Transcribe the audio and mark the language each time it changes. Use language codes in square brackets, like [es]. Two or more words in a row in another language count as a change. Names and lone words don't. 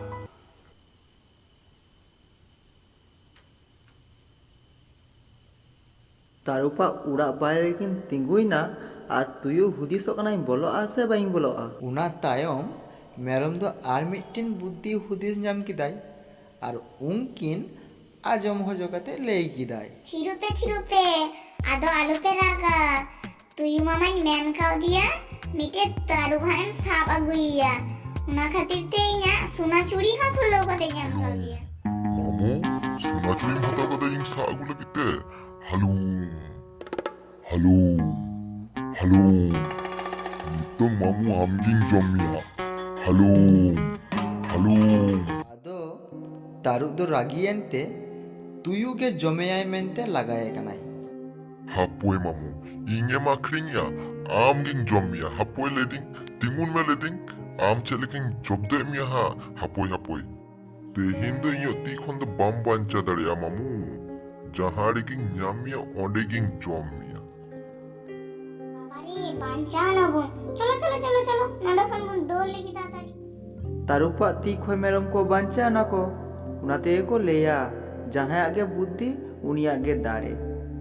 [sat] ᱛᱟᱹᱨᱩᱵᱽᱟᱜ ᱚᱲᱟᱜ ᱵᱟᱭᱨᱮ ᱨᱮᱠᱤᱱ ᱛᱤᱸᱜᱩᱭᱱᱟ ᱟᱨ ᱛᱩᱭᱩ ᱦᱩᱫᱤᱥᱚᱜ ᱠᱟᱱᱟᱧ ᱵᱚᱞᱚᱜᱼᱟ ᱥᱮ ᱵᱟᱹᱧ ᱵᱚᱞᱚᱜᱼᱟ᱾ ᱚᱱᱟ ᱛᱟᱭᱚᱢ ᱢᱮᱨᱚᱢ ᱫᱚ ᱟᱨ ᱢᱤᱫᱴᱮᱱ ᱵᱩᱫᱽᱫᱷᱤ ᱦᱩᱫᱤᱥ ᱧᱟᱢ ᱠᱮᱫᱟᱭ ᱟᱨ ᱩᱱᱠᱤᱱ ᱟᱸᱡᱚᱢ ᱦᱚᱪᱚ ᱠᱟᱛᱮ ᱞᱟᱹᱭ ᱠᱮᱫᱟᱭ, ᱛᱷᱤᱨᱩᱯᱮ, ᱟᱫᱚ ᱟᱞᱚᱯᱮ ᱨᱟᱜᱟ᱾ ᱛᱩᱭᱩ ᱢᱟᱢᱟᱧ ᱢᱮᱱ ᱠᱟᱣᱫᱮᱭᱟ ᱢᱤᱫᱴᱮᱡ ᱛᱟᱹᱨᱩᱵᱽ ᱦᱟᱸᱜ ᱮᱢ ᱥᱟᱵ ᱟᱹᱜᱩᱭᱮᱭᱟ᱾ ᱚᱱᱟ ᱠᱷᱟᱹᱛᱤᱨ ᱛᱮ ᱤᱧᱟᱹᱜ ᱥᱳᱱᱟ ᱪᱩᱲᱤ ᱦᱚᱸ ᱠᱷᱩᱞᱟᱹᱣ ᱠᱟᱛᱮᱧ ᱮᱢ ᱠᱟᱣᱫᱮᱭᱟ᱾ মামু, সোনা চুরিম হাতা কথা ইং সা আগু লাগিতে। হালু হালু হালু। nitong mamu amging jom ya. Halung, halung. ᱟᱫᱚ ᱛᱟᱹᱨᱩᱵ ᱫᱚ ᱨᱟᱹᱜᱤᱭᱮᱱᱛᱮ ᱛᱩᱭᱩ ᱜᱮ ᱡᱚᱢᱮᱭᱟᱭ ᱢᱮᱱᱛᱮ ᱞᱟᱜᱟᱭᱮ ᱠᱟᱱᱟᱭ᱾ Hapoi mamu, ingem akring ya, amging jom ya. Hapoi leding, tingun me leding, am cheleking jobde ya ha. Hapoi. Tehin do inyo ti khon do bam bancha dare ya mamu. Jahari king nyamia onde king jom ya. [bn] বাবারে [sat] বাঞ্চাও না বোন, [bn] চলো চলো চলো চলো [sat] নন্ডা খন বোন [bn] দৌড় লেগে তাড়াতাড়ি। [sat] ᱛᱟᱹᱨᱩᱵᱟᱜ ᱛᱤ ᱠᱷᱚᱡ ᱢᱮᱨᱚᱢ ᱠᱚ ᱵᱟᱧᱪᱟᱣ ᱱᱟᱠᱚ᱾ ᱚᱱᱟ ᱛᱮᱜᱮ ᱠᱚ ᱞᱟᱹᱭᱟ ᱡᱟᱦᱟᱸᱭᱟᱜ ᱜᱮ ᱵᱩᱫᱽᱫᱷᱤ ᱩᱱᱤᱭᱟᱜ ᱜᱮ ᱫᱟᱲᱮ।